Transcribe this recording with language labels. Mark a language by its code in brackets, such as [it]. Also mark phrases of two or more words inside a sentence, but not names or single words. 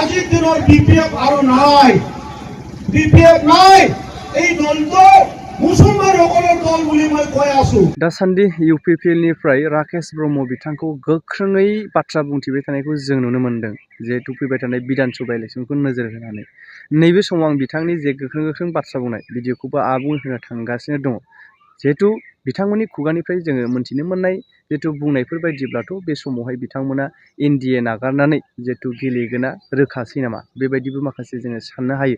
[as] আজিৰ দিনৰ বিপিএফ আৰু নাই, বিপিএফ নাই, এই দলটো মুছলমানসকলৰ দল বুলি মই কৈ আছো। [brx] दासान्दि इउपिपिएलनिफ्राय राकेश ब्रह्म बिथांखौ गोख्रोङै बाथ्रा बुंथिबाय थानायखौ जों नुनो मोन्दों, जिहेतु फैबाय थानाय बिधान सभा इलेक्सनखौ नोजोर होनानै। नैबे समाव आं बिथांनि जे गोख्रों बाथ्रा बुंनाय भिडिअखौबो आबुं होनो थांगासिनो दङ। जिहेतु बिथांमोननि खुगानिफ्राय जोङो मोनथिनो मोननाय जिहेतु बुंनायफोर बायदिब्लाथ' बे समावहाय बिथांमोना एनडिए नागारनानै जिहेतु गेलेगोना रोखासै नामा, बेबायदिबो माखासे जोङो साननो हायो।